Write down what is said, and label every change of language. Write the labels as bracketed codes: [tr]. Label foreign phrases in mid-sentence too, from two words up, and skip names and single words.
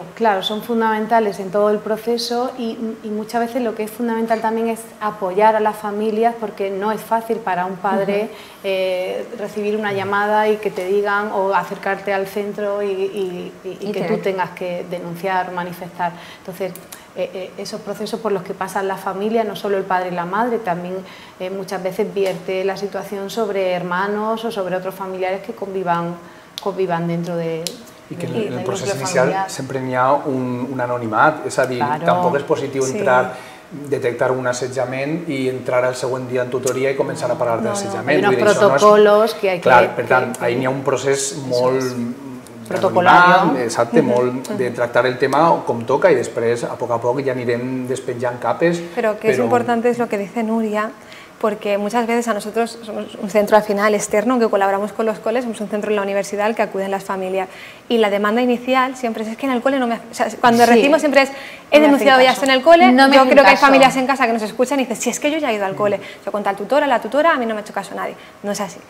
[es] Claro, son fundamentales en todo el proceso y muchas veces lo que es fundamental también es apoyar a las familias, porque no es fácil para un padre recibir una llamada y que te digan, o acercarte al centro y que tú tengas que denunciar o manifestar. Entonces, esos procesos por los que pasan las familias, no solo el padre y la madre, también muchas veces vierte la situación sobre hermanos o sobre otros familiares que convivan dentro de... [ca] I que en el procés inicial sempre n'hi ha un anonimat, és a dir, tampoc és positiu entrar, detectar un assetjament i entrar el següent dia en tutoria i començar a parlar d'assetjament. [es] Hay unos protocolos que hay que... [ca] Clar, per tant, ahí n'hi ha un procés molt... protocolario. Exacte, molt de tractar el tema com toca i després, a poc ja anirem despenjant capes. [es] Pero que es importante es lo que dice Nuria, porque muchas veces a nosotros somos un centro al final externo que colaboramos con los coles, somos un centro en la universidad al que acuden las familias y la demanda inicial siempre es que en el cole no me hace, o sea, cuando recibimos siempre es he denunciado ya esto en el cole, yo creo que hay familias en casa que nos escuchan y dicen si es que yo ya he ido al cole, yo con tal tutora, la tutora, a mí no me ha hecho caso nadie, no es así.